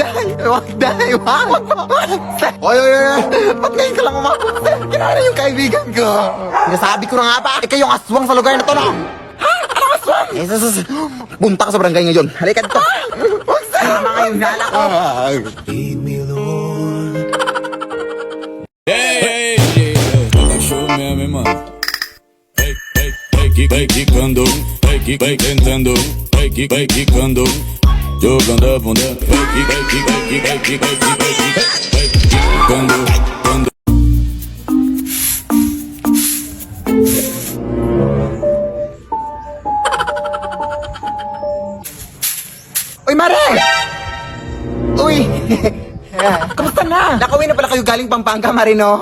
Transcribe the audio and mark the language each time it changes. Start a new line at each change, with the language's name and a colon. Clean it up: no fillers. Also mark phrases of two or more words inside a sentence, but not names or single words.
Filipino: Wag, dahil. Wag mo. Oy. Ba't ngayon ka lang umabot, sir? Kinara yung kaibigan ko. Sinasabi ko na nga ba? Ikaw yung aswang sa lugar na to, no? Ha? Anong aswang? Punta ka sa barangay ngayon. Halika dito. Huwag, sir. Tama ngayon, nala ko. Show me a mi mano.
Portuguese: Vai quicando, vai tentando, vai quicando, jogando a bunda, vai quicando, quando.
Filipino: Uy, Mare! Uy! Kamusta na? Nakauwi na pala kayo galing Pampanga, Mare, no?